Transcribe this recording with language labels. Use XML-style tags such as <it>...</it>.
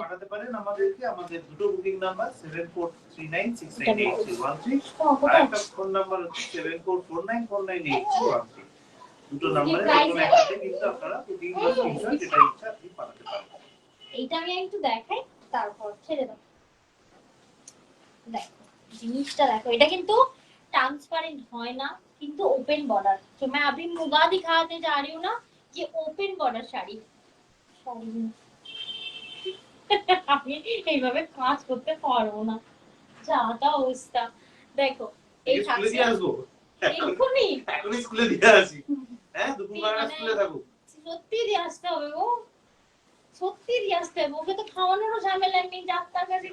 <bn>পাঠাতে পারেন আমাদেরকে, আমাদের দুটো বুকিং নাম্বার 7439698313, আর একটা ফোন নাম্বার হচ্ছে 7449498213। দুটো নাম্বারে কোনো একটাতে কিন্তু আপনারা বুকিং বা স্ক্রিনশট যেটা ইচ্ছা আপনি পাঠাতে পারেন। এইটা আমি একটু দেখাই, তারপর ছেড়ে দাও। দেখো জিনিসটা দেখো, এটা কিন্তু ट्रांसपेरेंट হয় না, কিন্তু ওপেন বর্ডার।</bn> <hi>तो मैं अभी मुगा दिखाने जा रही हूँ ना, ये ओपन बॉर्डर শাড়ি।</hi> <bn>আমি এইভাবে কাজ করতে পারবো না, যা তা অবস্থা। দেখো এই স্কুলে দিয়ে আসবো, এখনই এখনই স্কুলে দিয়ে আসি। হ্যাঁ দুপুরবেলা স্কুলে থাকো। সত্যি দিয়ে আসতে হবে গো, সত্যি দিয়ে আসতে হবে, ওকে তো খাওয়ানোরও ঝামেলা নেই, ডাক্তার কাছে</bn>